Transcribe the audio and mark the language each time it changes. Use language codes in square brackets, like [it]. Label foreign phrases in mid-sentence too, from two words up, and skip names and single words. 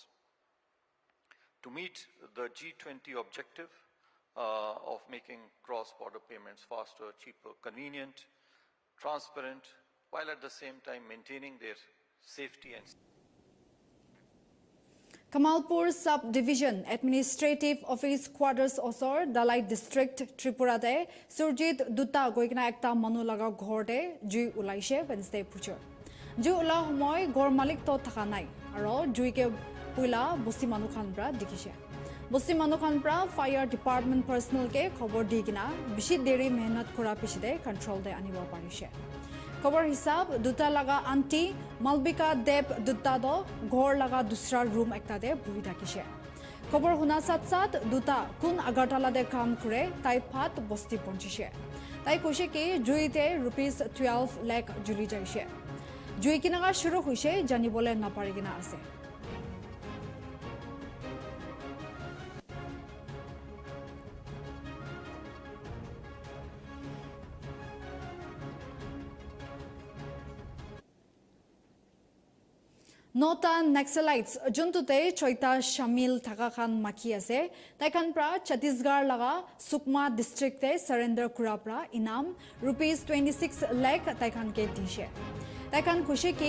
[en] To meet the G20 objective of making cross-border payments faster, cheaper, convenient, transparent, while at the same time maintaining their safety and [nag] Kamalpur Sub-Division Administrative Office Quarters Osor Dalai District Tripura de Surjit Dutta goikna ekta manu laga ghor de jui ulaise Wednesday puchor. Jui ula homoy gor malik to thaka nai aro jui ke puila bosti manu khan pra dikise. Bosti manu khan pra [en] fire department personnel [nag] ke khobor digina bishi deri mehnat kora piside control de anibo parise. Khobor hisab duta laga aunty Malabika Dev duta do ghor laga dusra room ekta de buhi thakise khobor huna sathe sathe duta kun Agartala de kaam kore tai phat bosti pohunchise tai kushe ke jui te ₹12 lakh juli jaise jui kinaga shuru huise janibole naparigina ase Nota Naxalites juntute choita shamil thaka khan maki ase taikan pra Chhattisgarh laga Sukma district te surrender kura pra inam ₹26 lakh taikan ke dishe taikan khushi ki